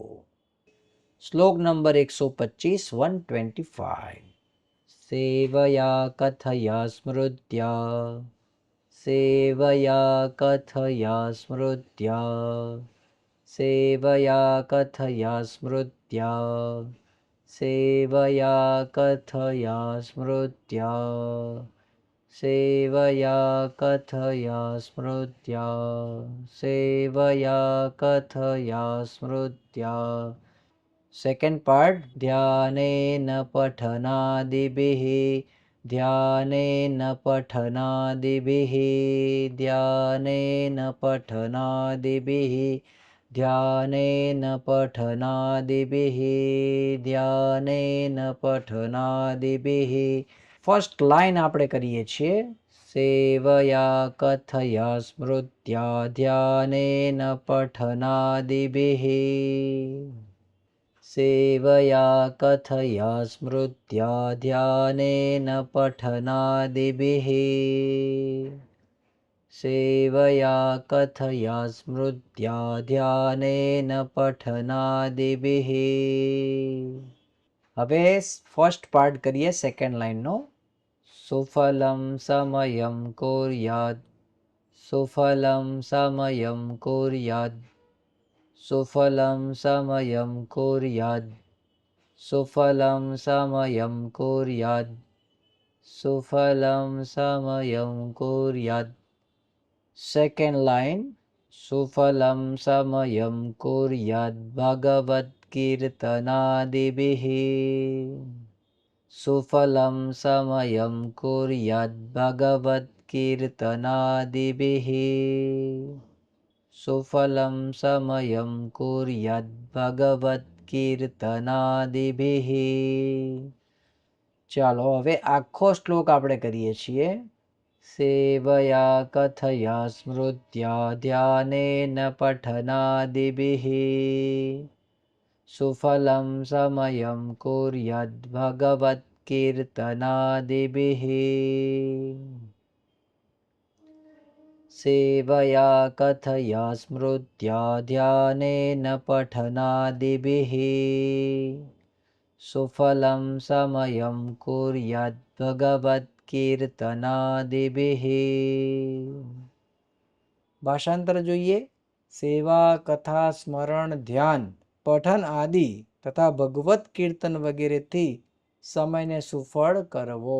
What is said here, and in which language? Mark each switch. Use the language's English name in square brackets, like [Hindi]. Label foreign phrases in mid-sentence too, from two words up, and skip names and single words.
[Sanskrit] શ્લોક નંબર 125 125 સેવયા કથયા સ્મૃત્યા સેવયા કથયા સ્મૃત્યા સેવયા કથયા સ્મૃત્યા सेवया कथया स्मृत्या सेवया कथया स्मृत्या सेवया कथया स्मृत्या सेकेंड पार्ट ध्यानेन पठनादिभिः ध्यानेन पठनादिभिः ध्यानेन पठनादिभिः ध्यानेन पठनादिभिः ध्यानेन पठनादिभिः [English] first line [Gujarati] આપણે કરીએ છીએ [Sanskrit] सेवया कथया स्मृत्या ध्यानेन पठनादिभिः सेवया कथया स्मृत्या ध्यानेन पठनादिभिः सेवया कथया स्मृत्या ध्यानेन पठनादिभिः [Gujarati] હવે ફર્સ્ટ પાર્ટ કરીએ સેકન્ડ લાઇનનો [Sanskrit] સુફલમ સમયમ કુર્યાદ સુફલમ સમયમ કુર્યાદ सुफलं समयं कुर्यात् सुफलं समयं कुर्यात् सुफलं समयं कुर्यात् [English] second line [Sanskrit] सुफलं समयं कुर्यात् भगवत्कीर्तनादिभिः सुफलं समयं कुर्यात् भगवत्कीर्तनादिभिः सुफलं समयं कुर्यात् भगवत्कीर्तनादिभिः [Gujarati] ચાલો હવે આખો શ્લોક આપણે કરીએ છીએ [Sanskrit] સેવયા કથયા સ્મૃત્યા ધ્યાનેન પઠનાદિभिः સુફલં સમયં કુર્યાદ્ ભગવત્કીર્તનાદિभिः सेवया कथया स्मृत्या ध्यानेन पठनादिभिः सुफलं समयं कुर्यात् भगवत्कीर्तनादिभिः [Gujarati] ભાષાંતર જોઈએ સેવા કથા સ્મરણ ધ્યાન પઠન આદિ તથા ભગવત કીર્તન વગેરેથી સમયને સુફળ કરવો.